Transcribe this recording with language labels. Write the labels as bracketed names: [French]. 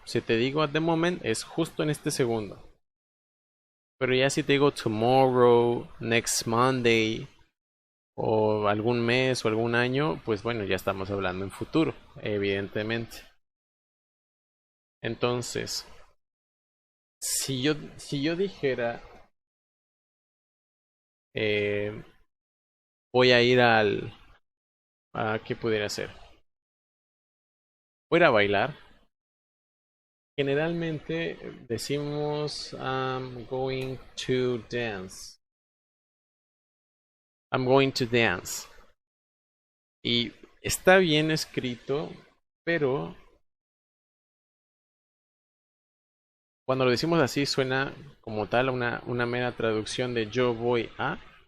[Spanish] Si te digo [English] at the moment, [Spanish] es justo en este segundo. Pero ya si te digo tomorrow, [English] next Monday, [Spanish] o algún mes o algún año, pues bueno, ya estamos hablando en futuro, evidentemente. Entonces, si yo dijera, voy a ir ¿qué pudiera hacer? Voy a ir a bailar. Generalmente decimos [English] I'm going to dance. I'm going to dance. [Spanish] Y está bien escrito, pero cuando lo decimos así suena como tal una mera traducción de yo voy a.